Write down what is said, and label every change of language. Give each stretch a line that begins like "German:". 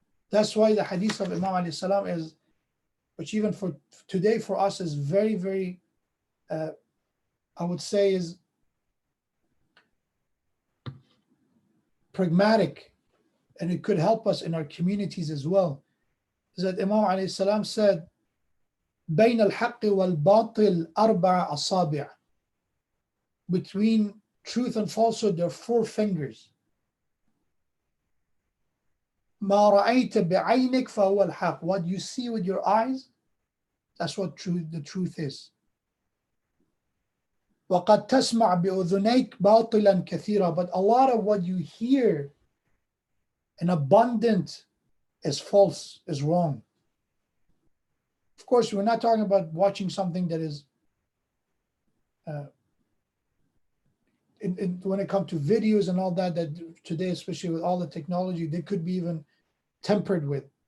English: That's why the hadith of Imam alayhi salam is, which even for today for us is very, very, I would say is pragmatic, and it could help us in our communities as well, is that Imam alayhi salam said,
Arabic: بين الحق والباطل أربع أصابع.
English: Between truth and falsehood, there are 4 fingers.
Arabic: ما رأيت بعينك فهو الحق.
English: What you see with your eyes, that's what the truth is.
Arabic: وقد تسمع بأذنيك باطلا كثيرا.
English: But a lot of what you hear in abundant is false, is wrong. Of course, we're not talking about watching something that is, when it comes to videos and all that today, especially with all the technology, they could be even tempered with.